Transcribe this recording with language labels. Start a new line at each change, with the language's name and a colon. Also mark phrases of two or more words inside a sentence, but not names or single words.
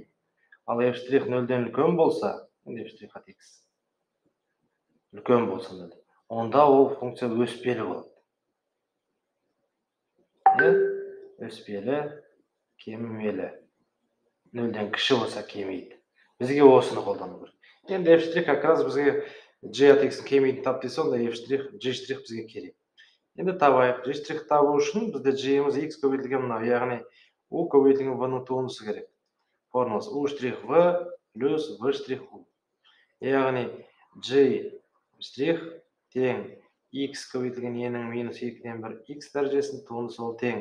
Kazakh: Ал f' нөлден үлкен болса, f' от x үлкен болса, онда ол функция өспелі болады. Өспелі, кемімелі. Нөлден кіші болса кемейді. Бізге осыны қолдану керек. Енді f'
Russian: как раз
Kazakh: бізге g от x кемейді тап десе, онда g' бізге керек. Енді табайық. G' табу үшін бізде g-іміз x көбейтілген мынау, яғни u көбейтілген v-ның туындысы керек. Формуласы u'(v плюс v'(u). Яғни g' тең x көбейтілген e-ның минус 2-ден 1 x дәрежесінің туындысы ол тең.